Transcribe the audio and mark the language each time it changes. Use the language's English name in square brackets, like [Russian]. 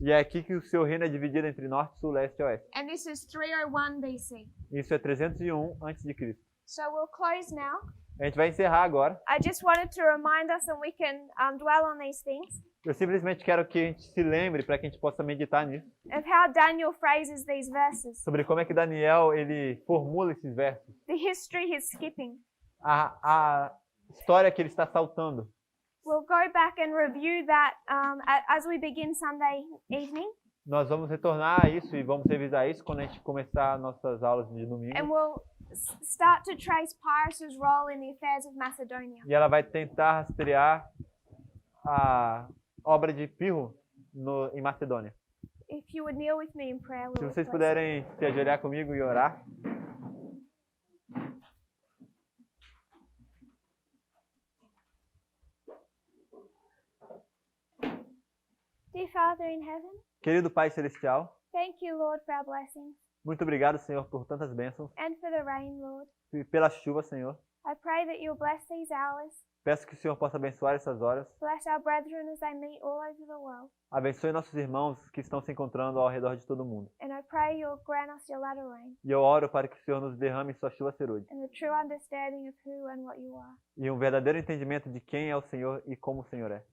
[Portuguese] E é aqui que o seu reino é dividido entre norte, sul, leste e oeste. [English] And this is 301 BC. [Portuguese] Isso é 301 a.C. [English] So we'll close now. [Portuguese] A gente vai encerrar agora. [English] I just wanted to remind us, and we can dwell on these things, [Portuguese] Eu simplesmente quero que a gente se lembre, para que a gente possa meditar nisso, [English] of how Daniel phrases these verses. [Portuguese] sobre como é que Daniel ele formula esses versos. [English] The history he's skipping. [Portuguese] A história que ele está saltando. [English] We'll go back and review that as we begin Sunday evening. [Portuguese] Nós vamos retornar a isso e vamos revisar isso quando a gente começar nossas aulas de domingo. [English] And we'll start to trace Pyrrhus' role in the affairs of Macedonia. [Portuguese] E ela vai tentar rastrear a obra de Pirro em Macedônia. [English] If you would kneel with me in prayer, [Portuguese] Se [English] we'll [Portuguese] vocês [English] close. [Portuguese] puderem se ajoelhar comigo e orar. [English] Dear Father in heaven, [Portuguese] Querido Pai Celestial, [English] thank you, Lord, for our blessings [Portuguese] muito obrigado, Senhor, por tantas bênçãos [English] and for the rain, Lord. [Portuguese] e pela chuva, Senhor. [English] I pray that you'll bless these hours, [Portuguese] Peço que o Senhor possa abençoar essas horas. [English] bless our brethren as they meet all over the world. [Portuguese] Abençoe nossos irmãos que estão se encontrando ao redor de todo mundo. [English] And I pray you'll grant us your latter rain [Portuguese] E eu oro para que o Senhor nos derrame sua chuva serôdia. [English] and the true understanding of who and what you are. [Portuguese] E um verdadeiro entendimento de quem é o Senhor e como o Senhor é.